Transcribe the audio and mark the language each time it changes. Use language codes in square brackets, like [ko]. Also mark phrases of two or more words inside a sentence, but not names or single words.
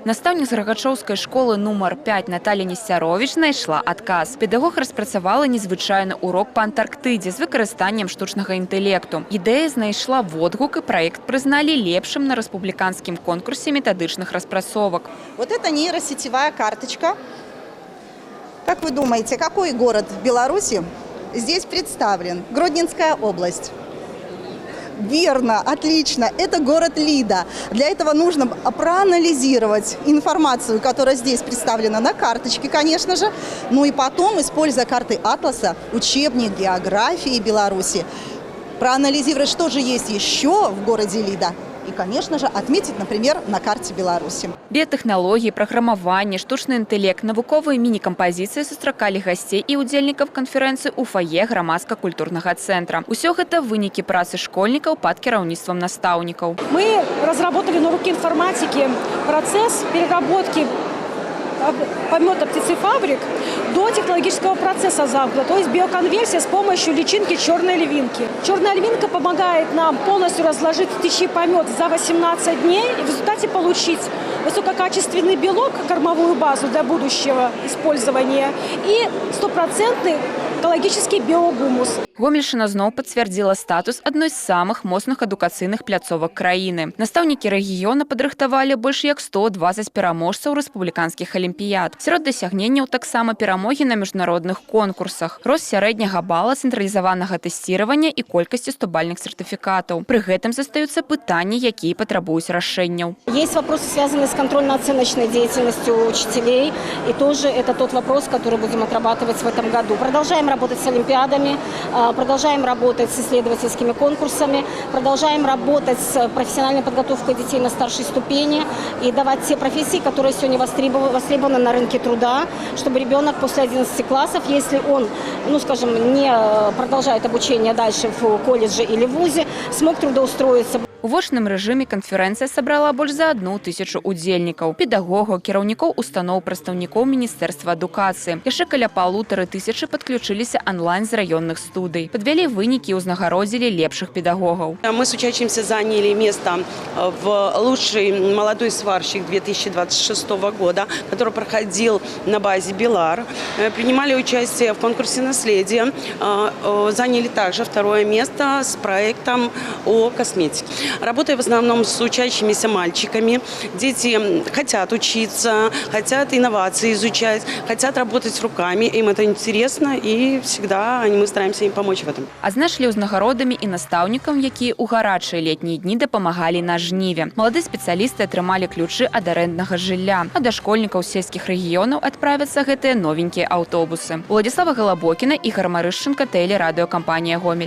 [be] Настаўнік з Рагачоўскай школы нумар 5 Наталья Несцяровіч знайшла адказ. Педагог распрацавала незвычайны урок па Антарктыдзе з выкарыстаннем штучнага інтэлекту. Ідэя знайшла водгук і праект прызналі лепшым на рэспубліканскім конкурсе метадычных распрацовак. [ru] Вот это нейросетевая карточка. Как вы думаете, какой город в Беларуси здесь представлен? Гродненская область. Верно, отлично. Это город Лида. Для этого нужно проанализировать информацию, которая здесь представлена на карточке, конечно же. Ну и потом, используя карты атласа, учебник географии Беларуси, проанализировать, что же есть еще в городе Лида. И, конечно же, отметить, например, на карте Беларуси. [be] Біятэхналогіі, праграмаванне, штучны інтэлект, навуковыя міні-кампазіцыі сустракалі гасцей і удзельнікаў канферэнцыі ў фае грамадска-культурнага цэнтра. Усё гэта вынікі працы школьнікаў пад кіраўніцтвам настаўнікаў. [ru] Мы разработали на руке информатики процесс переработки помета птицефабрик до технологического процесса замкнута, то есть биоконверсия с помощью личинки черной львинки. Черная львинка помогает нам полностью разложить птичий помет за 18 дней и в результате получить высококачественный белок, кормовую базу для будущего использования и стопроцентный экологический биогумус. [be] Гомельшчына зноў пацвярдзіла статус адной з самых моцных адукацыйных пляцовак краіны. Настаўнікі рэгіёна падрыхтавалі больш як 120 пераможцаў рэспубліканскіх алімпіяд. Сярод дасягненняў таксама перамогі на міжнародных конкурсах, рост сярэдняга бала цэнтралізаванага тэсціравання і колькасці 100-бальных сертыфікатаў. Пры гэтым застаюцца пытанні, якія патрабуюць рашэнняў. [ru] Есть вопросы, связанные с контрольно-оценочной деятельностью учителей, и тоже это тот вопрос, который будем отрабатывать в этом году. Продолжаем работать с олимпиадами, продолжаем работать с исследовательскими конкурсами, продолжаем работать с профессиональной подготовкой детей на старшей ступени и давать те профессии, которые сегодня востребованы на рынке труда, чтобы ребенок после 11 классов, если он, не продолжает обучение дальше в колледже или в вузе, смог трудоустроиться. [be] У вочным рэжыме канферэнцыя сабрала больш за 1000 удзельнікаў, педагогаў, кіраўнікоў устаноў, прадстаўнікоў Міністэрства адукацыі. Яшчэ каля 1500 падключыліся онлайн з раённых студый. Падвялі вынікі і ўзнагародзілі лепшых педагогаў. [ru] Мы с учащимся заняли место в лучший молодой сварщик 2026 года, который проходил на базе БелАР. Принимали участие в конкурсе наследия. Заняли также второе место с проектом о косметике. Работая в основном с учащимися мальчиками, дети хотят учиться, хотят инновации изучать, хотят работать руками, им это интересно, и всегда мы стараемся им помочь в этом. [be] Адзначылі ўзнагародамі і настаўнікам, якія ў гарачыя летнія дні дапамагалі на жніве. Маладыя спецыялісты атрымалі ключы ад арэнднага жылля, а да школьнікаў сельскіх рэгіёнаў адправяцца гэтыя новенькія аўтобусы. Уладзіслава Галабокіна, Ігор Марышченко, тэлерадыёкампанія «Гомель».